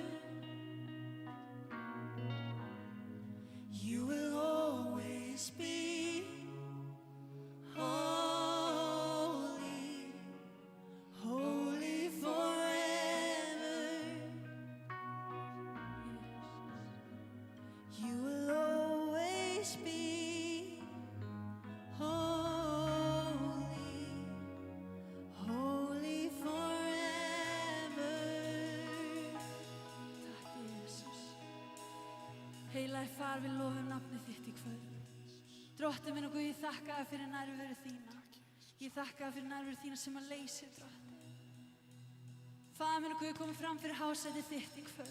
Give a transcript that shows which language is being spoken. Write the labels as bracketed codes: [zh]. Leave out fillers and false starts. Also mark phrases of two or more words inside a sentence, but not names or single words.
[en] You will always be holy, holy forever. You will always be holy, holy forever. [is] Takk Jesus. Heilagi far, við lofum nafnið þitt í kvöld. Drottinn minn og Guð, ég þakka þér fyrir nærveru þína. Ég þakka þér fyrir nærveru þína sem að leysir, drottinn. Faðir minn og Guð, komið fram fyrir hásætið þitt í kvöld.